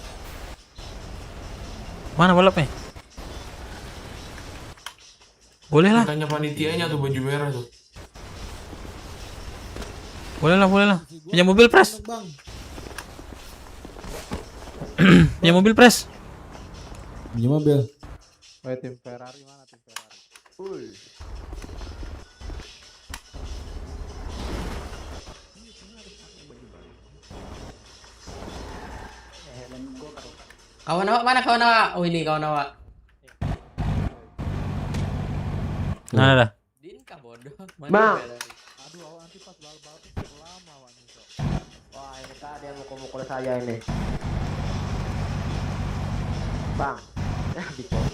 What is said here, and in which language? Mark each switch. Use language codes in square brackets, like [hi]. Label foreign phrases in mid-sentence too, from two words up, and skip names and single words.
[id] Mana balapnya? Boleh lah. Tanya panitianya tuh baju merah tuh. Boleh lah. Punya mobil Pres. Bang, Punya mobil Pres. punya mobil. Woi, tim Ferrari mana tim Ferrari? Kawan awak mana kawan awak? Oh ini kawan awak. Nah, dah. Dinka bodoh. Bang. Aduh, awak nanti pas balap lama awak nih. Wah, ini tadi yang mukul-mukul saya ini. Bang. Di